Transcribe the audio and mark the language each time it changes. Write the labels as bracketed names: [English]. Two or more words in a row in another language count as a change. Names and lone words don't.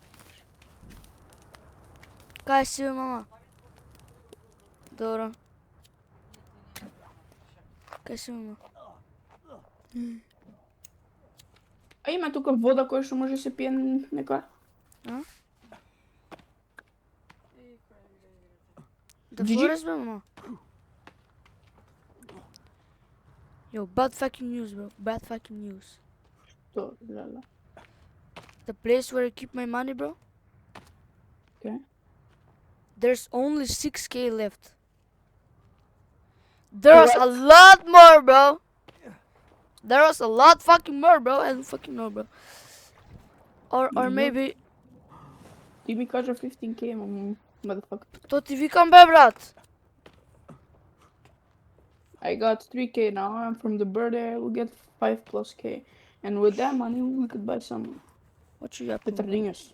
[Macedonian] Кај си, бе, мама? Добро. Кај си, мама? А има тука вода која што може се пие некоја? [English] The Gigi? forest, bro, mama. Yo, bad fucking news, bro. Bad fucking news. [Macedonian] То, лела. [English] The place where I keep my money, bro. Okay. There's only 6k left. There was a What? lot more, bro. There was a lot fucking more, bro. I don't fucking know, bro. Or What? maybe... [Macedonian] Ти ми кажа 15k, motherfucker. То ти викам, бе, брат. [English] I got 3k now, and from the birthday I will get 5 plus k. And with that money we could buy some What you got? better things.